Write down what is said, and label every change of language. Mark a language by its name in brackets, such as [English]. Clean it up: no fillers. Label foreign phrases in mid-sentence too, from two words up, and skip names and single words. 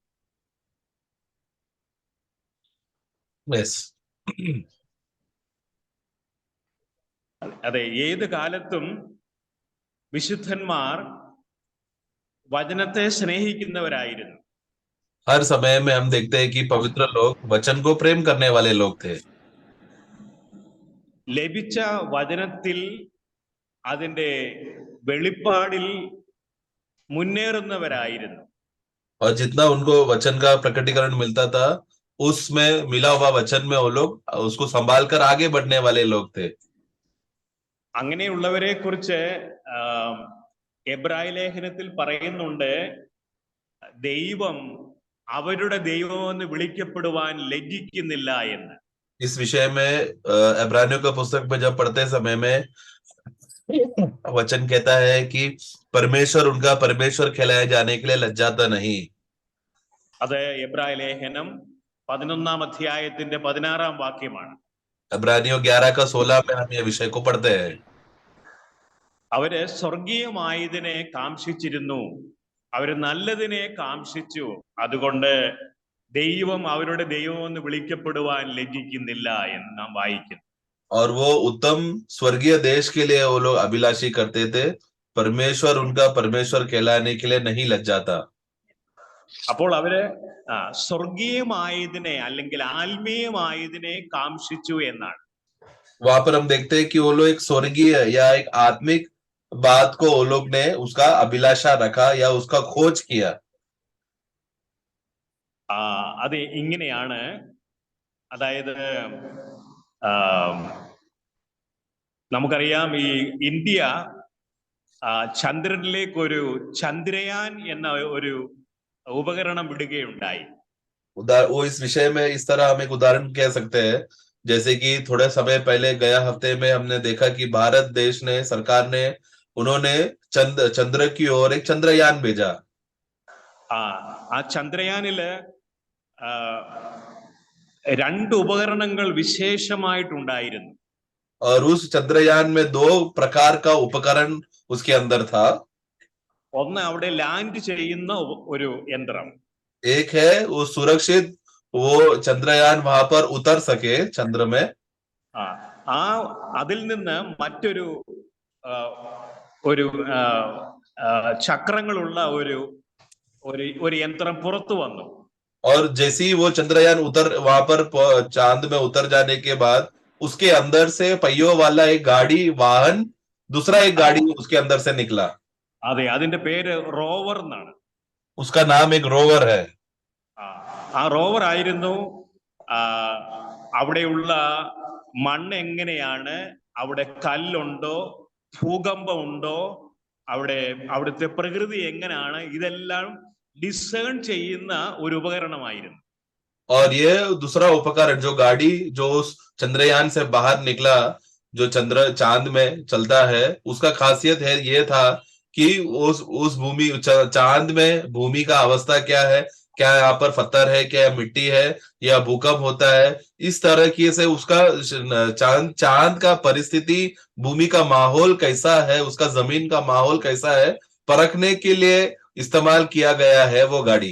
[Malayalam] അതെ, ഏത് കാലത്തും വിശുദ്ധന്മാർ വചനത്തെ സ്നേഹിക്കുന്നവരായിരുന്നു. [Hindi] हर समय में हम देखते हैं कि पवित्र लोग वचन को प्रेम करने वाले लोग थे। [Malayalam] ലഭിച്ച വചനത്തിൽ അതിന്റെ വെളിപ്പാടിൽ മുന്നേറുന്നവരായിരുന്നു. [Hindi] और जितना उनको वचन का प्रकटीकरण मिलता था, उसमें मिला हुआ वचन में वो लोग उसको संभाल कर आगे बढ़ने वाले लोग थे। [Malayalam] അങ്ങനെയുള്ളവരെ കുറിച്ച് എബ്രായ ലേഖനത്തിൽ പറയുന്നുണ്ട്, ദൈവം അവരുടെ ദൈവമെന്ന് വിളിക്കപ്പെടുവാൻ ലജ്ജിക്കുന്നില്ല എന്ന്. [Hindi] इस विषय में इब्रानियों का पुस्तक में जब पढ़ते समय में वचन कहता है कि परमेश्वर उनका परमेश्वर कहलाए जाने के लिए लज्जाता नहीं। [Malayalam] അത് എബ്രായ ലേഖനം 11-ാം അധ്യായത്തിന്റെ 16-ാം വാക്യമാണ്. [Hindi] इब्रानियों 11 का 16 में हम ये विषय को पढ़ते हैं। [Malayalam] അവര് സ്വർഗീയമായതിനെ കാംക്ഷിച്ചിരുന്നു, അവര് നല്ലതിനെ കാംക്ഷിച്ചു, അതുകൊണ്ട് ദൈവം അവരുടെ ദൈവമെന്ന് വിളിക്കപ്പെടുവാൻ ലജ്ജിക്കുന്നില്ല എന്ന് നാം വായിക്കുന്നു. [Hindi] और वो उत्तम स्वर्गीय देश के लिए वो लोग अभिलाषी करते थे, परमेश्वर उनका परमेश्वर कहलाने के लिए नहीं लज्जाता। [Malayalam] അപ്പോൾ അവര് സ്വർഗീയമായതിനെ അല്ലെങ്കിൽ ആത്മീയമായതിനെ കാംക്ഷിച്ചു എന്നാണ്. [Hindi] वहां पर हम देखते हैं कि वो लोग एक स्वर्गीय या एक आत्मिक बात को वो लोग ने उसका अभिलाषा रखा या उसका खोज किया। [Malayalam] അത് ഇങ്ങനെയാണ്. അതായത് നമുക്കറിയാം, ഈ ഇന്ത്യ ചന്ദ്രനിലേക്ക് ഒരു ചന്ദ്രയാൻ എന്ന ഒരു ഉപകരണം വിടുകയുണ്ടായി. [Hindi] वो इस विषय में इस तरह हम एक उदाहरण कह सकते हैं, जैसे कि थोड़े समय पहले गया हफ्ते में हमने देखा कि भारत देश ने सरकार ने उन्होंने चंद्र की ओर एक चंद्रयान भेजा। [Malayalam] ആ ചന്ദ്രയാനില് 2 ഉപകരണങ്ങൾ വിശേഷമായിട്ടുണ്ടായിരുന്നു. [Hindi] और उस चंद्रयान में 2 प्रकार का उपकरण उसके अंदर था। [Malayalam] ഒന്ന് അവിടെ ലാൻഡ് ചെയ്യുന്ന ഒരു യന്ത്രം. [Hindi] एक है वो सुरक्षित वो चंद्रयान वहां पर उतर सके चंद्र में। [Malayalam] അതിൽ നിന്ന് മറ്റൊരു ഒരു ചക്രങ്ങളുള്ള ഒരു യന്ത്രം പുറത്തു വന്നു. [Hindi] और जैसे ही वो चंद्रयान वहां पर चांद में उतर जाने के बाद उसके अंदर से पहियों वाला एक गाड़ी वाहन, दूसरा एक गाड़ी उसके अंदर से निकला। [Malayalam] അതെ, അതിന്റെ പേര് റോവർ എന്നാണ്. [Hindi] उसका नाम एक रोवर है। [Malayalam] ആ റോവർ ആയിരുന്നു അവിടെയുള്ള മണ്ണ് എങ്ങനെയാണ്, അവിടെ കല്ലുണ്ടോ, ഭൂകമ്പമുണ്ടോ, അവിടുത്തെ പ്രകൃതി എങ്ങനെയാണ്, ഇതെല്ലാം ഡിസേൺ ചെയ്യുന്ന ഒരു ഉപകരണമായിരുന്നു. [Hindi] और ये दूसरा उपकरण जो गाड़ी जो चंद्रयान से बाहर निकला, जो चांद में चलता है, उसका खासियत है ये था कि उस भूमि चांद में भूमि का अवस्था क्या है, क्या यहाँ पर पत्थर है, क्या मिट्टी है, या भूकंप होता है, इस तरह की से उसका चांद चांद का परिस्थिति, भूमि का माहौल कैसा है, उसका जमीन का माहौल कैसा है, परखने के लिए इस्तेमाल किया गया है वो गाड़ी।